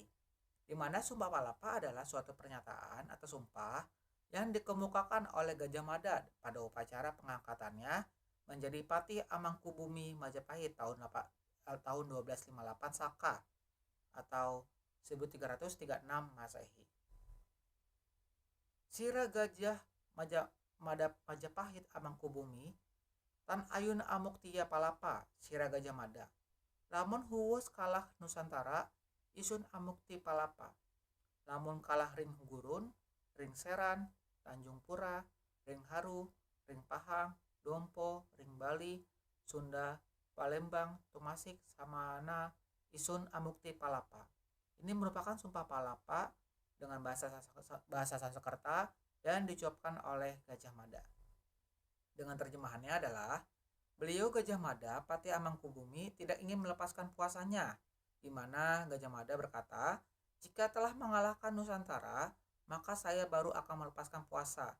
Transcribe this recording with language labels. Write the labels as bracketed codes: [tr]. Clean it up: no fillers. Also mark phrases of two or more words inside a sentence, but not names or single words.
[id] Di mana Sumpah Palapa adalah suatu pernyataan atau sumpah yang dikemukakan oleh Gajah Mada pada upacara pengangkatannya menjadi Patih Amangkubumi Majapahit tahun 1258 Saka atau 1336 Masehi. [kaw] Sira Gajah Majapahit Amangkubumi Tan Ayun Amuktiya Palapa Sira Gajah Mada. Lamun huwus kalah Nusantara isun Amukti Palapa. Lamun kalah ring Gurun, ring Seran, Tanjung Pura, ring Haru, ring Pahang, Dompo, ring Bali, Sunda, Palembang, Tumasik, Samana, isun Amukti Palapa. [id] Ini merupakan sumpah Palapa dengan bahasa Sanskerta yang diucapkan oleh Gajah Mada. Dengan terjemahannya adalah, beliau Gajah Mada, Patih Amangkubumi tidak ingin melepaskan puasanya, di mana Gajah Mada berkata, jika telah mengalahkan Nusantara, maka saya baru akan melepaskan puasa.